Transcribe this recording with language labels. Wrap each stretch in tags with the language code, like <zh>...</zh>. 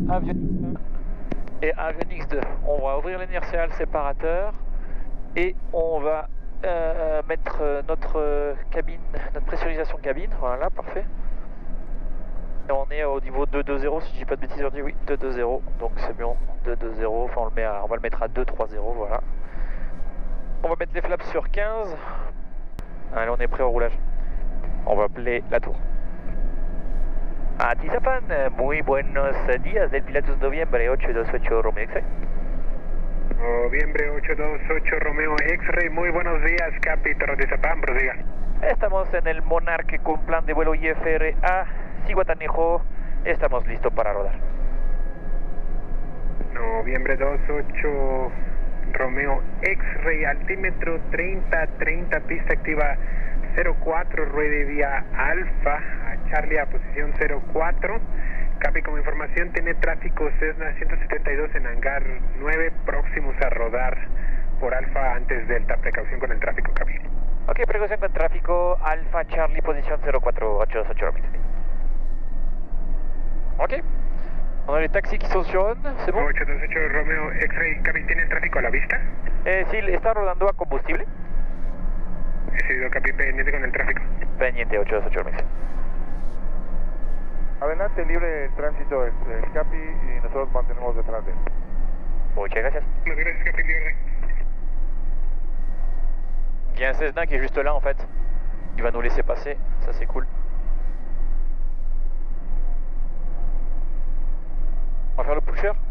<fr>Avionics 1 et Avionics 2. On va ouvrir l'inertial séparateur et on va mettre notre cabine, notre pressurisation cabine. Voilà, parfait. Et on est au niveau 220, si je dis pas de bêtises aujourd'hui, oui, 220, donc c'est bon, 220, enfin on va le mettre à 230, voilà. On va mettre les flaps sur 15. Allez, on est prêt au roulage. On va appeler la tour.</fr> <es>Atizapan, muy buenos días del Pilatus Noviembre 828 Romeo X-Ray. Noviembre 828 Romeo X-Ray, muy buenos días, Capitán Atizapan, prosiga. Estamos en el Monarch con plan de vuelo IFR a Zihuatanejo, estamos listos para rodar. Noviembre 28 Romeo X-Ray, altímetro 30, pista activa 04, ruede vía Alfa, a Charlie a posición 04. Capi, como información, tiene tráfico Cessna 172 en hangar 9, próximos a rodar por Alfa antes Delta, precaución con el tráfico, Capi. Ok, precaución con tráfico, Alfa Charlie, posición 04, 828 Romeo.</es> <fr>Ok, on a les taxis qui sont sur on, c'est bon?</fr> <es>828 Romeo X-Ray, Capi, ¿tiene el tráfico a la vista? Sí, está rodando a combustible. Decidido, Capi, pendiente con el tráfico. Pendiente, 828 Romeo. Adelante, libre tránsito el Capi y nosotros mantenemos detrás de él. Muchas gracias. Muchas gracias, Capi, libre.</es> <fr>Il y a un Cessna qui est juste là en fait. Il va nous laisser passer, ça c'est cool. On va faire le pusher.</fr>